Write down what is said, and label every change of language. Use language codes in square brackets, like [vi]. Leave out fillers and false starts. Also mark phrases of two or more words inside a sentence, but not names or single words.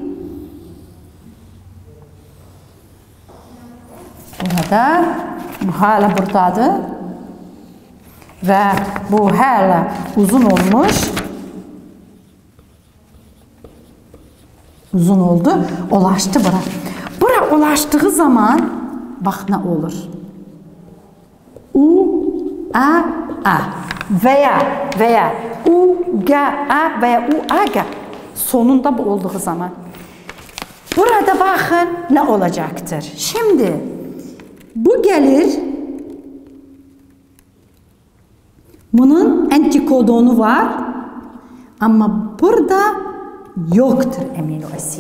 [tr] Burada bu hala buradadır. Ve bu hala uzun olmuş. Uzun oldu. Ulaştı bura. Bura ulaştığı zaman bak ne olur. U-A-A veya U-G-A veya U-A-G sonunda bu olduğu zaman. Burada bakın ne olacaktır. Şimdi bu gelir. Bunun antikodonu var. Ama burada yoktur amino asit.